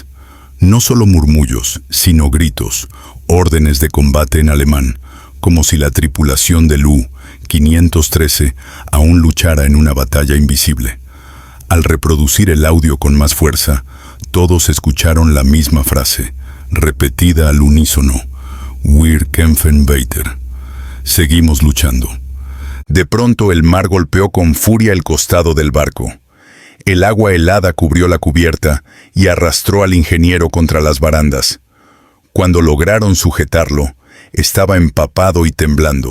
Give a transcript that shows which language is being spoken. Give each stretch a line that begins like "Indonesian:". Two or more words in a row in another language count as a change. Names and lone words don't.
Spanish: No solo murmullos, sino gritos, órdenes de combate en alemán, como si la tripulación del U-513 aún luchara en una batalla invisible. Al reproducir el audio con más fuerza, todos escucharon la misma frase, repetida al unísono:
German: Wir kämpfen weiter.
Spanish: Seguimos luchando. De pronto el mar golpeó con furia el costado del barco. El agua helada cubrió la cubierta y arrastró al ingeniero contra las barandas. Cuando lograron sujetarlo, estaba empapado y temblando.